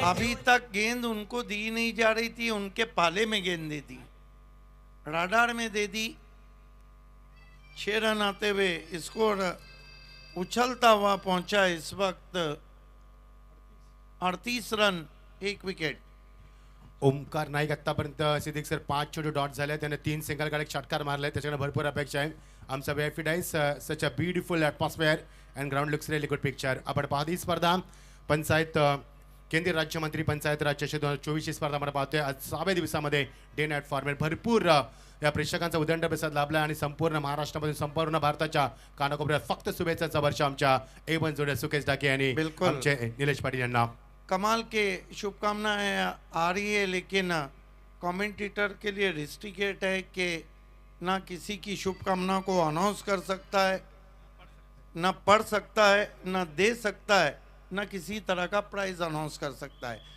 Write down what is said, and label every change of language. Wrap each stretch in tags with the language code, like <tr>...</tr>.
<hi>अभी तक गेंद उनको दी नहीं जा रही थी. उनके पाले में गेंद दे दी. राडार में दे दी. 6 रन आते हुए स्कोर उछलता हुआ पहुंचा इस वक्त 38 रन 1 विकेट.</hi> <mr>ओमकार नाईक आतापर्यंत सिद्दीक सर 5 चेंडू डॉट झाले त्याने 3 सिंगल गाडी षटकार मारले त्याच्याकडे भरपूर अपेक्षा आहे.</mr> <en>आमचा वेफी डाईस such a beautiful atmosphere and ground looks really good picture.</en> <mr>आपण पाहतो ही स्पर्धा पंचायत केंद्रीय राज्यमंत्री पंचायत राज चषक 2024 ही स्पर्धा आपण पाहतोय. आज 6व्या दिवसामध्ये डे नाईट फॉर्मॅट भरपूर या प्रेक्षकांचा उदंड प्रतिसाद लाभला आणि संपूर्ण महाराष्ट्रामधून संपूर्ण भारताच्या कानाकोपऱ्यात फक्त शुभेच्छाचा वर्ष आमच्या A1 जोड्या सुकेश डाके आणि बिल्कुल. आमचे निलेश पाटील यांना.</mr> <hi>कमाल के शुभकामनाएं आ रही है लेकिन कमेंटेटर के लिए रिस्ट्रिकेट है कि ना किसी की शुभकामना को अनाउंस कर सकता है, ना पढ़ सकता है, ना दे सकता है, ना किसी तरह का प्राइज अनाउंस कर सकता है.</hi>